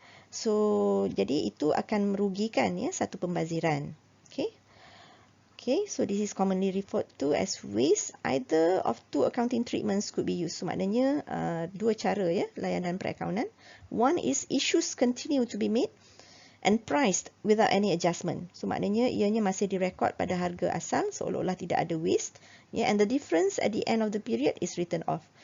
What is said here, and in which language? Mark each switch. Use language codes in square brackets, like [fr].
[ms] So jadi itu akan merugikan satu pembaziran. [en] Okay, so this is commonly referred to as waste. Either of two accounting treatments could be used. [ms] So maknanya dua cara layanan perakaunan. [en] One is issues continue to be made and priced without any adjustment. [ms] So maknanya ianya masih direkod pada harga asal seolah-olah tidak ada waste. [en] And the difference at the end of the period is written off.